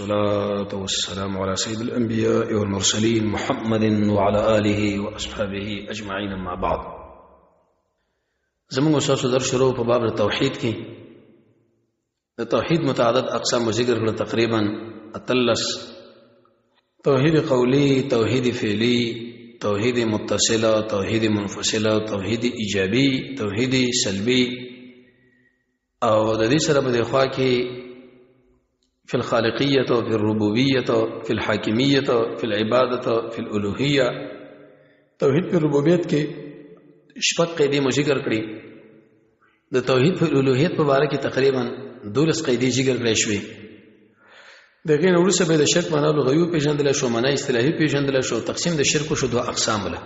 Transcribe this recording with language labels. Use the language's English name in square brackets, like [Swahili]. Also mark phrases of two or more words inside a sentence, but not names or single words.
[Arabic] والصلاة والسلام على سيد الأنبياء والمرسلين محمد وعلى آله وأصحابه أجمعين أما بعد. [Pashto] زمون أساس در شروع په باب التوحید کې د توحید متعدد اقسام ذکر کړل، تقریبا اتلس: توحید قولی، توحید فعلی، توحید متصله، توحید منفصله، توحید ایجابی، توحید سلبی، او د دې سره په خوا کې [Arabic] في الخالقية، في الربوبية، في الحاكمية، في العبادة، في الألوهية. [Pashto] توحید په ربوبیت کې شپږ قیدې مو ذکر کړې. د توحید په الوهیت په اړه کې تقریبا 12 قیدې ذکر کړې شوې. دغه نور څه به د شرک معنا او غیوب پیژندل شو، معنا اصطلاحي پیژندل شو، تقسیم د شرک شو دوه اقسام له.